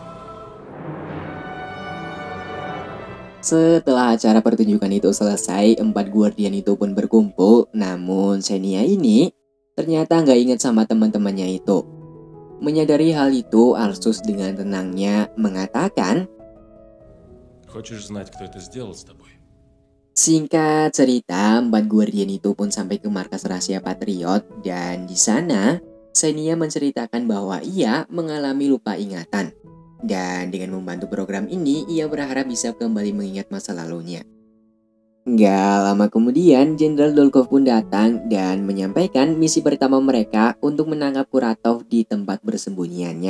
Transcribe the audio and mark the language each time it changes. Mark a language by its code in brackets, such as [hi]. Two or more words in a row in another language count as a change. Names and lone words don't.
[id] Setelah acara pertunjukan itu selesai, empat guardian itu pun berkumpul. Namun Xenia ini ternyata nggak ingat sama teman-temannya itu. Menyadari hal itu, Arsus dengan tenangnya mengatakan, [ru] Хочешь знать, кто это сделал с тобой? [id] singkat cerita, empat guardian itu pun sampai ke markas rahasia Patriot dan di sana Xenia menceritakan bahwa ia mengalami lupa ingatan. Dan dengan membantu program ini, ia berharap bisa kembali mengingat masa lalunya. Gak lama kemudian, Jenderal Dolgov pun datang dan menyampaikan misi pertama mereka untuk menangkap Kuratov di tempat bersembunyiannya.